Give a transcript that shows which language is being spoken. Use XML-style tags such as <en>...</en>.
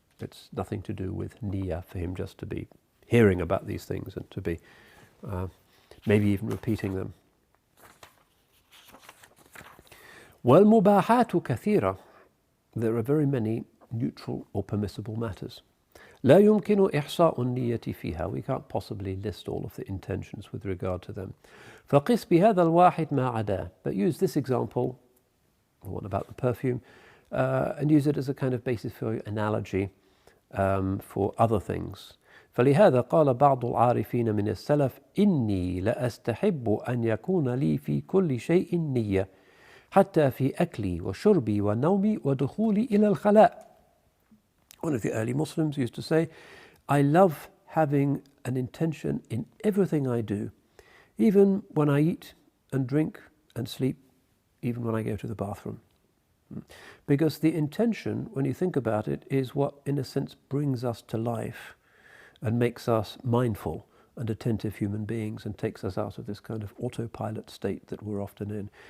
<en>It's nothing to do with niyyah for him just to be hearing about these things and to be maybe even repeating them.</en> <ar>وَالْمُبَاحَاتُ كَثِيرَةٌ.</ar> <en>There are very many neutral or permissible matters.</en> <ar>لا يمكن إحصاء النية فيها.</ar> <en>We can't possibly list all of the intentions with regard to them.</en> <ar>فقس بهذا الواحد ما عداه.</ar> <en>But use this example, the one about the perfume, and use it as a kind of basis for analogy for other things.</en> <ar>فلهذا قال بعض العارفين من السلف إني لأستحب أن يكون لي في كل شيء نية حتى في أكلي وشربي ونومي ودخولي إلى الخلاء.</ar> <en>One of the early Muslims used to say, I love having an intention in everything I do, even when I eat and drink and sleep, even when I go to the bathroom. Because the intention, when you think about it, is what in a sense brings us to life and makes us mindful and attentive human beings and takes us out of this kind of autopilot state that we're often in.</en>